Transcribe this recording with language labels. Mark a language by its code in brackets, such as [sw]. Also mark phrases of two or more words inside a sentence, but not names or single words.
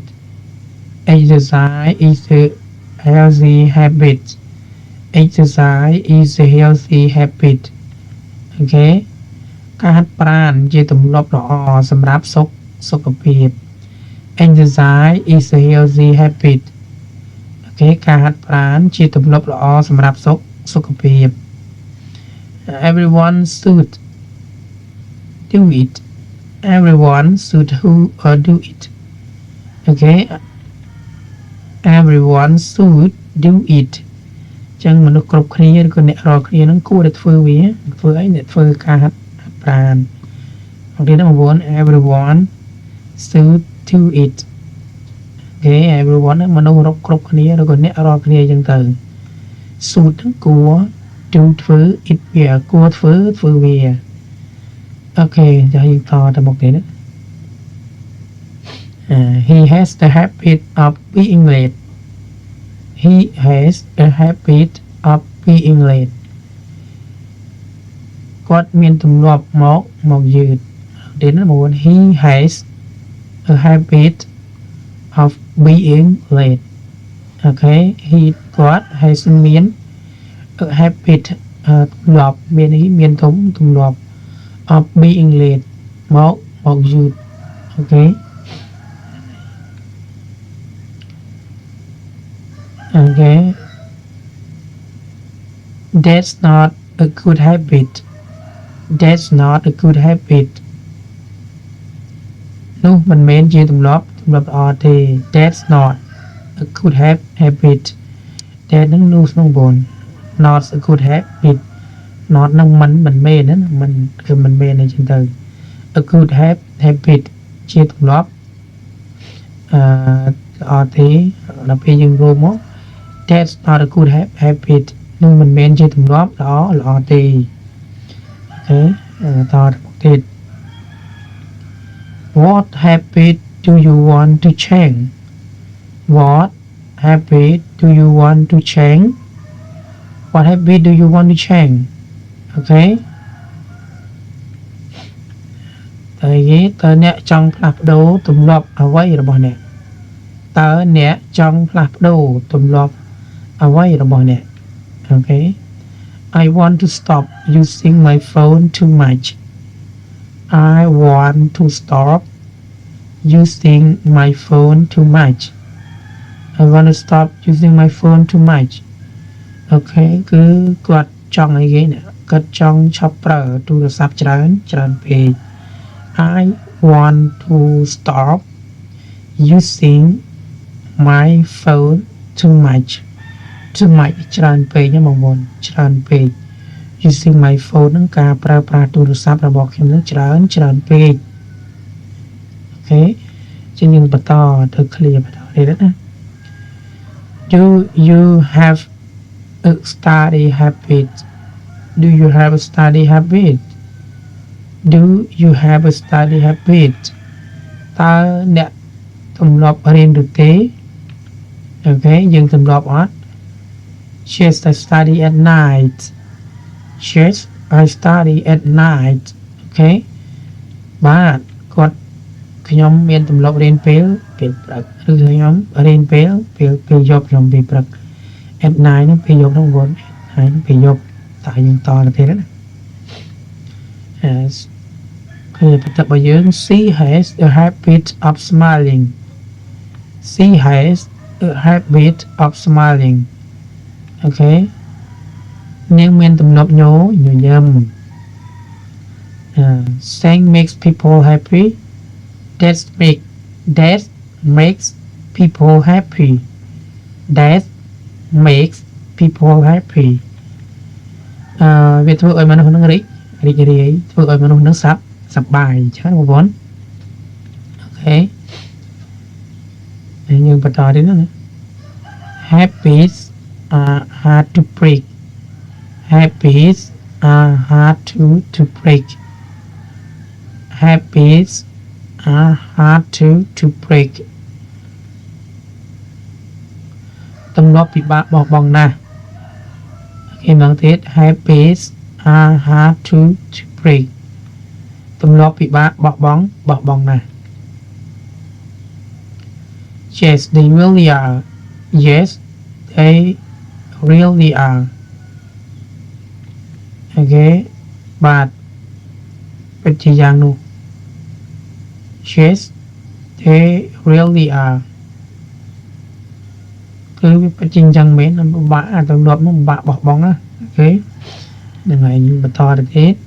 [en] Exercise is the healthy habit. Exercise is a healthy habit. [km] Okay, ការហាត់ប្រាណជាទម្លាប់ល្អសម្រាប់សុខភាព [en] Exercise is a healthy habit. [km] Okay, ការហាត់ប្រាណជាទម្លាប់ល្អសម្រាប់សុខភាព [en] Everyone should do it. Everyone should do it. Okay, everyone should do it. [km] ចឹងមនុស្សគ្រប់គ្នាឬក៏អ្នករាល់គ្នានឹងគួរតែធ្វើវាធ្វើអីអ្នកធ្វើការហាត់ប្រាណអូខេដល់9 [en] everyone should do it. Okay, everyone [km] មនុស្សគ្រប់គ្នាឬក៏អ្នករាល់គ្នាចឹងទៅ should ហ្នឹងគួរ do ធ្វើ it វាគួរធ្វើវា Okay, choយើងតទៅមុខទៀតណា [en] He has the habit of being late. He has a habit of being late. [km] គាត់មានទម្លាប់មកយឺតទៀតណាបង [en] He has a habit of being late. Okay, he គាត់ has មាន a habit [km] ទម្លាប់មានទម្លាប់ [en] of being late [km] មកយឺត [en] Okay, okay, that's not a good habit. That's not a good habit. [km] នោះមិនមែនជាទម្លាប់ល្អទេ [en] That's not a good habit. That [km] នឹងនោះក្នុងបង [en] not a good habit. [km] Not នឹងមិនមែនណាមិនគឺមិនមែនអីចឹងទៅ [en] A good habit [km] ជាទម្លាប់ល្អទេដល់ពេលយើងរួមមក [en] That's not a good habit [km] នឹងមិនមែនជាទម្លាប់ល្អទេអូខេតទៅទៀត [en] What habit do you want to change? What habit do you want to change? What habit do you want to change? [km] Okay, តើអ្នកចង់ផ្លាស់ប្ដូរទម្លាប់អ្វីរបស់អ្នកតើអ្នកចង់ផ្លាស់ប្ដូរទម្លាប់អ្វីរបស់អ្នក [en] Okay, I want to stop using my phone too much. I want to stop using my phone too much. I want to stop using my phone too much. [km] Okay, គឺគាត់ចង់អីគេណាគាត់ចង់ឈប់ប្រើទូរស័ព្ទ ច្រើនពេក [en] I want to stop using my phone too much [km] ច្រើនពេកណាបងប្អូនច្រើនពេក [en] using my phone [km] ហ្នឹងការប្រើប្រាស់ទូរស័ព្ទរបស់ខ្ញុំនឹងច្រើនពេក Okay, ជាងយើងបន្តទៅ clear បន្តទៀតណា [en] Do you have a study habit? Do you have a study habit? Do you have a study habit? [km] តើអ្នកទម្លាប់រៀនឬទេ Okay, យើងទម្លាប់អត់ [en] Yes, I study at night. Yes, I study at night. [km] Okay, បាទគាត់ខ្ញុំមានទម្លាប់រៀនពេលព្រឹកឬខ្ញុំរៀនពេលយប់ខ្ញុំពេលព្រឹក [en] at night [km] ហ្នឹងពេលយប់ហ្នឹងបងហើយពេលយប់តើយើងតទៅទៀតណា Yes, គឺបន្ទាប់មកយើង [en] She has a habit of smiling. She has a habit of smiling. Okay, [km] នាងមានទម្លាប់ញញឹម [en] Saying makes people happy. That makes people happy. That makes people happy. [km] វាធ្វើឲ្យមនុស្សនឹងរីករាយធ្វើឲ្យមនុស្សនឹងសប្បាយច្រើនបងប្អូន Okay, ហើយយើងបន្តទៀតណា [en] Habits are hard to break. Habits are hard to break. Habits are hard to break. [km] ទម្លាប់ពិបាកបោះបង់ណាស់គេម្ដងទៀត [en] habits are hard to break [km] ទម្លាប់ពិបាកបោះបង់ណាស់ [en] yes they really are yes they really are okay [km] បាទពិតជាយ៉ាងនោះ [en] yes they really are [km] គឺវាពិតជាយ៉ាងមែនមិនពិបាកទម្លាប់នោះពិបាកបោះបង់ណាអូខេនឹងហើយបន្តទៅទៀត